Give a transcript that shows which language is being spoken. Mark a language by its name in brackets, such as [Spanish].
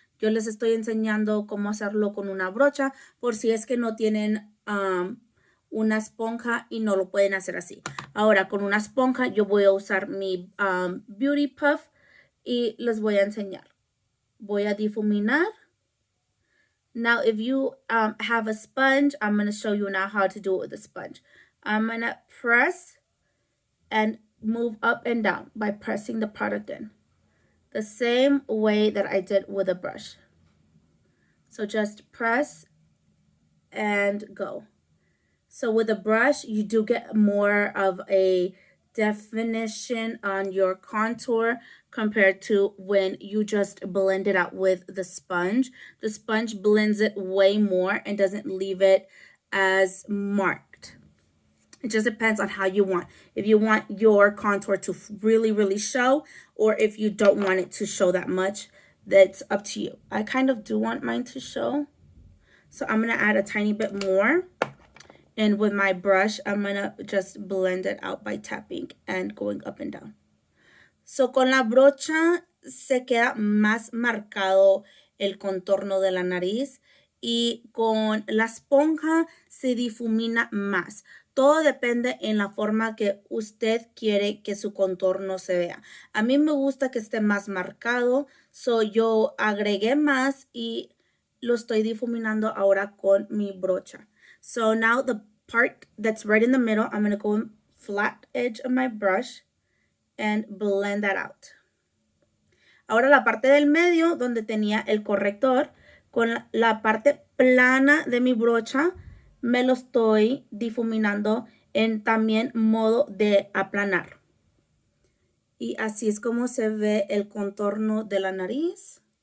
[Spanish] Yo les estoy enseñando cómo hacerlo con una brocha por si es que no tienen una esponja y no lo pueden hacer así. Ahora, con una esponja yo voy a usar mi Beauty Puff y les voy a enseñar. Voy a difuminar. [English] Now, if you have a sponge, I'm going to show you now how to do it with a sponge. I'm going to press and move up and down by pressing the product in. The same way that I did with a brush. So just press and go. So with a brush, you do get more of a definition on your contour compared to when you just blend it out with the sponge. The sponge blends it way more and doesn't leave it as marked. It just depends on how you want. If you want your contour to really, really show, or if you don't want it to show that much, that's up to you. I kind of do want mine to show. So I'm going to add a tiny bit more. And with my brush, I'm going to just blend it out by tapping and going up and down. [Spanish] So con la brocha se queda más marcado el contorno de la nariz y con la esponja se difumina más. Todo depende en la forma que usted quiere que su contorno se vea. A mí me gusta que esté más marcado, so yo agregué más y lo estoy difuminando ahora con mi brocha. [English] So now the part that's right in the middle, I'm going to go in flat edge of my brush and blend that out. [Spanish] Ahora la parte del medio donde tenía el corrector, con la parte plana de mi brocha, me lo estoy difuminando en también modo de aplanar. Y así es como se ve el contorno de la nariz.